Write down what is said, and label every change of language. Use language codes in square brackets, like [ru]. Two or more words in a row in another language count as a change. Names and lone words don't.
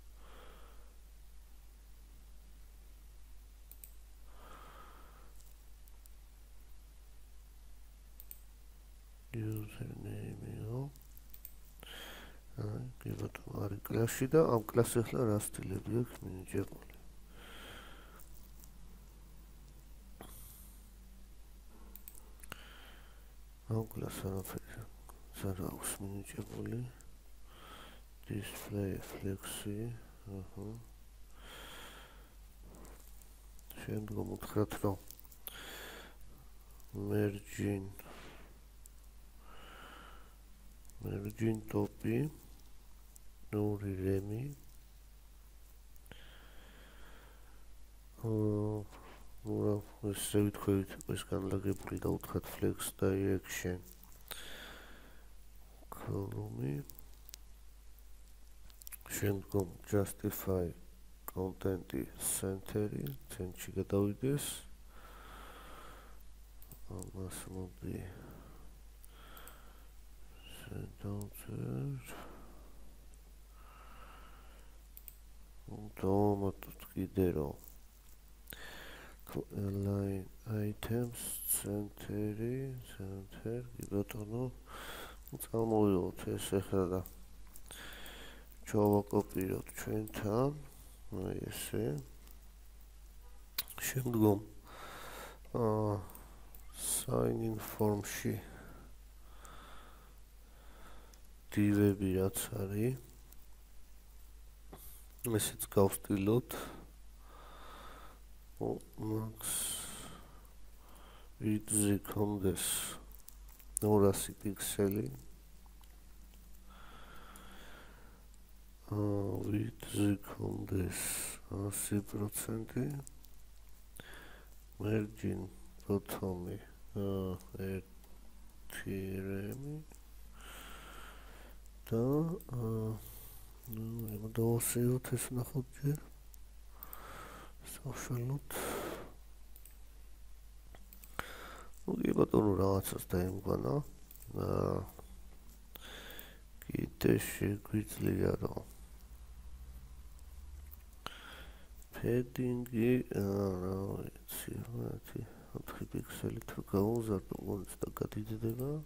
[ka] username-ო კი ბატონო არის კლასში და ამ კლასს ახლა რა სტილები აქვს მინიჭებული ამ კლასს არაფერი არ აქვს მინიჭებული [en] display flexi [ka] შემდგომ უთხრათ რომ [en] margin topi [ka] ორი remi ეს შევიტყვით ეს განლაგებული და უთხრათ [en] flex direction column [ka] შემდგომ [en] justify content center- [ka] ი ცენტრში გადავიდეს ამას მოდი center დავამატოთ კიდე რომ [en] align items center [ka] კი ბატონო წამოვიღოთ ეს ახლა და ჩავაკოპიროთ ჩვენთან აი ესე შემდგომ [en] sign in form- [ka] ში divები რაც არის ესეც გავსტილოთ [en] max width- [ka] ზე კონდეს 200 პიქსელი width-ზე კონდეს 100% [en] margin bottom- [ka] ი 1 რემი და დავასრულოთ ეს ნახოთ ჯერ საშუალოდ კი ბატონო რაღაცას დაემგვანა კიდე შეგვიძლია რომ padding-ი რა ვიცი 4 პიქსელით რო გავუზარდო გონც და გადიდდება